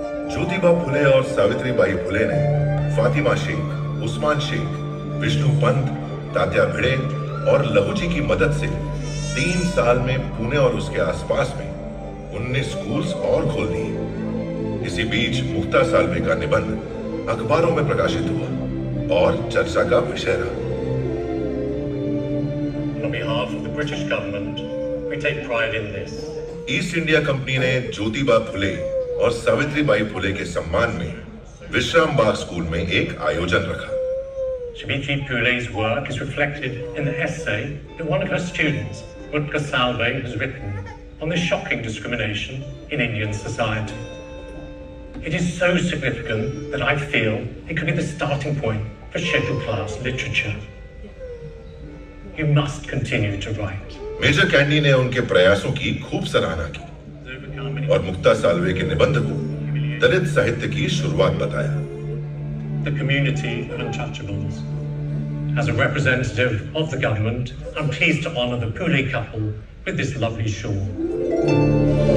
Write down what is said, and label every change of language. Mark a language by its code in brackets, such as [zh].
[hi] ज्योतिबा फुले और सावित्रीबाई फुले ने फातिमा शेख, उस्मान शेख, विष्णु पंत, तात्या भिड़े और लहूजी की मदद से 3 साल में पुणे और उसके आसपास में 19 स्कूल्स और खोल दिए। इसी बीच मुक्ता साल्वे का निबंध अखबारों में प्रकाशित हुआ और चर्चा का विषय रहा। [en] On behalf of the British government, we take pride in this. [hi] East India company ने ज्योतिबा फुले और सावित्रीबाई फुले के सम्मान में विश्राम बाग स्कूल में एक आयोजन रखा। [en] Savitribai Phule's work is reflected in the essay that one of her students, Mukta Salve, has written on the shocking discrimination in Indian society. It is so significant that I feel it could be the starting point for scheduled class literature. You must continue to write. [hi] Major candy ने उनके प्रयासों की खूब सराहना की और मुक्ता साल्वे के निबंध को दलित साहित्य की शुरुआत बताया। [en] The community untouchables. As a representative of the government, I'm pleased to honour the Phule couple with this lovely shawl.